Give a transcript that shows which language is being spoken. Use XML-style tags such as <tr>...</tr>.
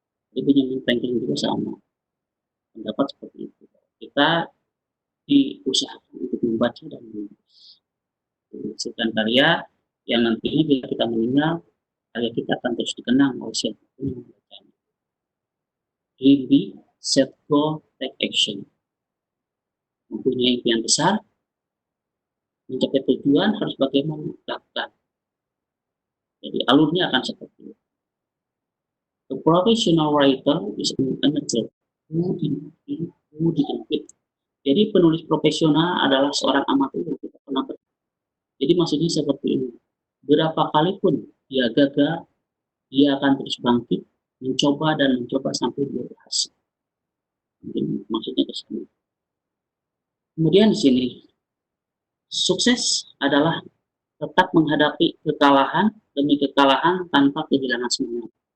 <id>Jadi Benjamin Franklin juga sama pendapat seperti itu. Kita diusahakan untuk membaca dan menulis, menghasilkan karya yang nantinya bila kita meninggal, karya kita akan terus dikenang oleh siapapun yang membacanya.</id> <en>Dream big, set goal, take action.</en> <id>Mempunyai impian besar, mencapai tujuan harus bagaimana lakukan. Jadi alurnya akan seperti itu.</id> <en>A professional writer is an amateur who didn't.</en> <id>Jadi penulis profesional adalah seorang amatir yang tidak pernah berhenti. Jadi maksudnya seperti ini. Berapa kali pun dia gagal, dia akan terus bangkit, mencoba dan mencoba sampai dia berhasil. Mungkin maksudnya ke sini. Kemudian di sini, sukses adalah tetap menghadapi kekalahan demi kekalahan tanpa kehilangan semangat.</id>